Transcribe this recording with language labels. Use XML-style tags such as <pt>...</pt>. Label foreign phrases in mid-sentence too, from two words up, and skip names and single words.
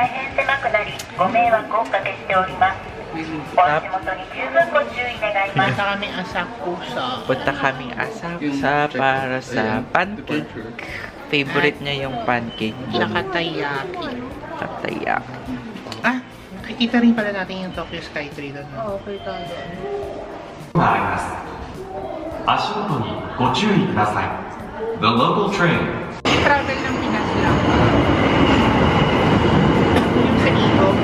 <tl>Punta kami Asakusa para sa pancake. Favorite niya yung pancake. Tsaka taiyaki. Taiyaki. Nakikita rin pala natin yung Tokyo Skytree doon. Oo, kita doon.</tl> <ja>あります。足元にご注意ください。</ja> <en>The local train.</en> <tl>Travel ng Pinas lang. Yung sa Igo.</tl>